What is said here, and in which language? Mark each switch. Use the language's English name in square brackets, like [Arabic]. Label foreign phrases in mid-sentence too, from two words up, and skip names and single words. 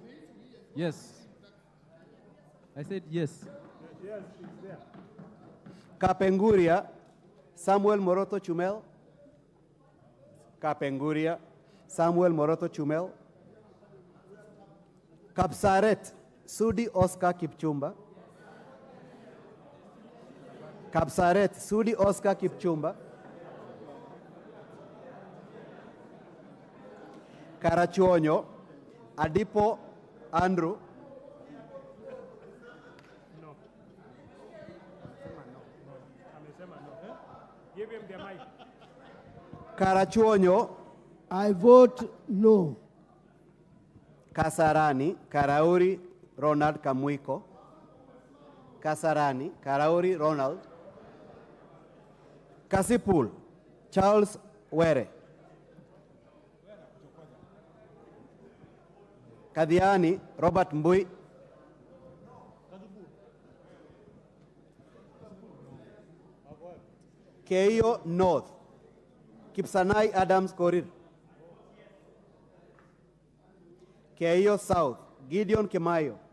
[English] Yes. I said yes. Yes, it's there. Kapenguria Samuel Moroto Chumel, Kapenguria Samuel Moroto Chumel, Kapsaret Sudi Oscar Kipchumba, Kapsaret Sudi Oscar Kipchumba, Karachuonyo Adipo Andrew, No. [Swahili] Amesema no. [English] Give him the mic. Karachuonyo I vote no. Kasarani Karauri Ronald Kamuiko, Kasarani Karauri Ronald, Kasipul Charles Were, Kadiani Robert Mbui, Keio North Kipsanai Adams Korir, Keio South Gideon Kemayo,